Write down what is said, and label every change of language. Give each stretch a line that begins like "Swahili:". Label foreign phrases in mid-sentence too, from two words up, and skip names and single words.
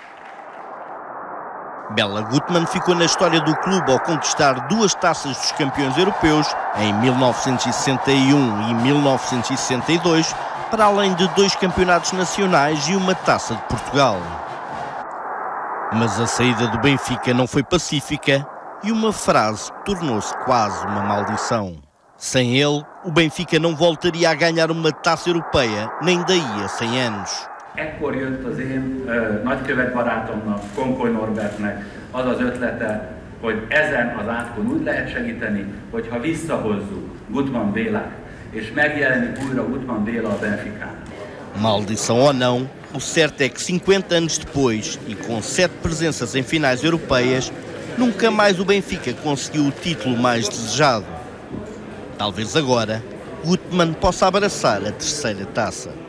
Portuguese: Bela Gutmann ficou na história do clube ao conquistar 2 taças dos campeões europeus em 1961 e 1962, para além de 2 campeonatos nacionais e uma taça de Portugal. Mas a saída do Benfica não foi pacífica e uma frase tornou-se quase uma maldição. Sem ele, o Benfica não voltaria a ganhar uma taça europeia, nem daí a 100 anos.
Hungarian: Ekkor jött az én nagykövet barátomnak, Konkoly Norbertnek az az ötlete, hogy ezen az átkon úgy lehet segíteni, hogyha visszahozzuk Gutmann Bélát, és megjelenik újra Gutmann Béla a Benficán.
Portuguese: Maldição ou não, o certo é que 50 anos depois, e com 7 presenças em finais europeias, nunca mais o Benfica conseguiu o título mais desejado. Talvez agora, Gutmann possa abraçar a 3ª taça.